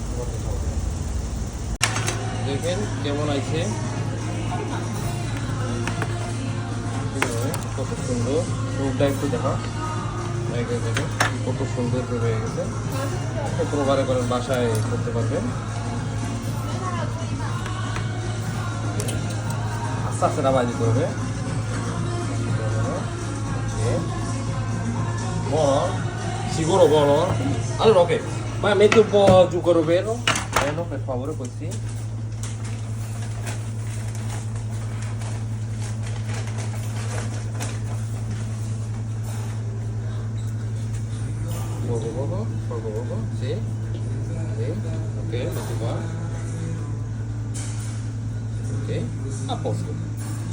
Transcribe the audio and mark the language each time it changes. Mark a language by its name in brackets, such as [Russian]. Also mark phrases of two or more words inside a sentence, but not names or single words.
[Bangla] দেখেন কেমন আছে, কত সুন্দর রূপটা, একটু দেখা দেখেন কত সুন্দর হয়ে গেছে। প্রবারে করেন, বাসায় করতে পারবেন। আস্তে আস্তে নামাই দিতে হবে। [Italian] Buono? Sicuro buono? Allora ok, ma metti un po' zucchero vero, per favore, così. Poco, sì, ok, metti qua, ok, a posto.